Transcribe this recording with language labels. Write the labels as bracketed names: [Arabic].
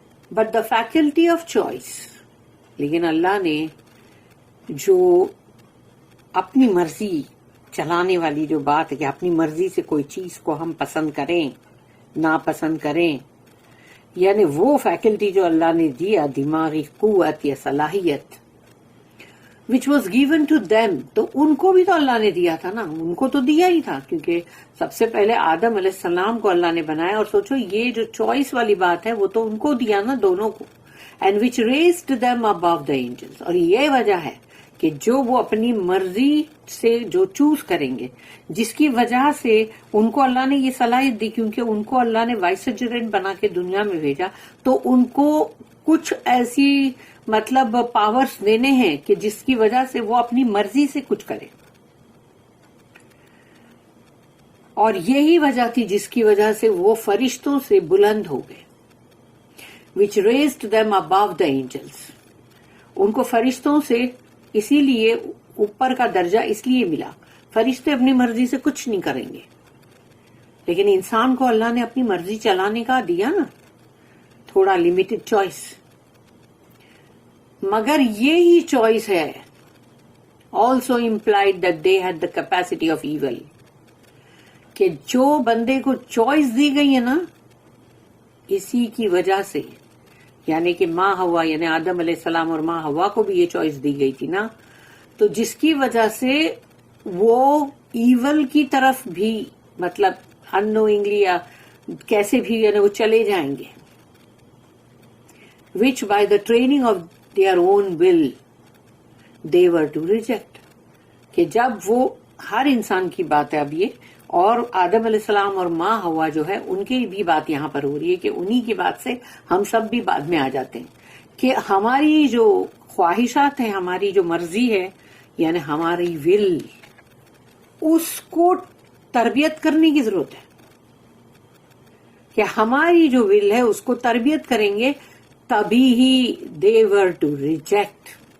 [English] but the faculty of choice, [Urdu] لیکن اللہ نے جو اپنی مرضی چلانے والی جو بات ہے کہ اپنی مرضی سے کوئی چیز کو ہم پسند کریں ناپسند کریں، یعنی وہ فیکلٹی جو اللہ نے دیا، دماغی قوت یا صلاحیت، [English] which was given to them، [Urdu] تو ان کو بھی تو اللہ نے دیا تھا نا، ان کو تو دیا ہی تھا، کیونکہ سب سے پہلے آدم علیہ السلام کو اللہ نے بنایا. اور سوچو یہ جو چوائس والی بات ہے وہ تو ان کو دیا نا، دونوں کو. [English] and which raised them above the angels. [Urdu] اور یہ وجہ ہے کہ جو وہ اپنی مرضی سے جو چوز کریں گے، جس کی وجہ سے ان کو اللہ نے یہ صلاحیت دی، کیونکہ ان کو اللہ نے وائسجرنٹ بنا کے دنیا میں بھیجا، تو ان کو کچھ ایسی مطلب پاورز دینے ہیں کہ جس کی وجہ سے وہ اپنی مرضی سے کچھ کرے. اور یہی وجہ تھی جس کی وجہ سے وہ فرشتوں سے بلند ہو گئے. [English] which raised them above the angels. [Urdu] ان کو فرشتوں سے اسی لیے اوپر کا درجہ اس لیے ملا، فرشتے اپنی مرضی سے کچھ نہیں کریں گے، لیکن انسان کو اللہ نے اپنی مرضی چلانے کا دیا نا، تھوڑا لمیٹڈ چوائس. مگر یہی چوائس ہے [English] also implied that they had the capacity of evil. [Urdu] کہ جو بندے کو چوائس دی گئی ہے نا، اسی کی وجہ سے، یعنی کہ ماں حوا، یعنی آدم علیہ السلام اور ماں حوا کو بھی یہ چوائس دی گئی تھی نا، تو جس کی وجہ سے وہ ایول کی طرف بھی مطلب اننوئنگلی یا کیسے بھی یعنی وہ چلے جائیں گے. [English] which by the training of their own will they were to reject. [Urdu] کہ جب وہ ہر انسان کی بات ہے اب یہ، اور آدم علیہ السلام اور ماں حوا جو ہے ان کی بھی بات یہاں پر ہو رہی ہے کہ انہی کی بات سے ہم سب بھی بعد میں آ جاتے ہیں کہ ہماری جو خواہشات ہیں، ہماری جو مرضی ہے، یعنی ہماری ول، اس کو تربیت کرنے کی ضرورت ہے کہ ہماری جو ول ہے اس کو تربیت کریں گے، تبھی ہی [English] they were to reject.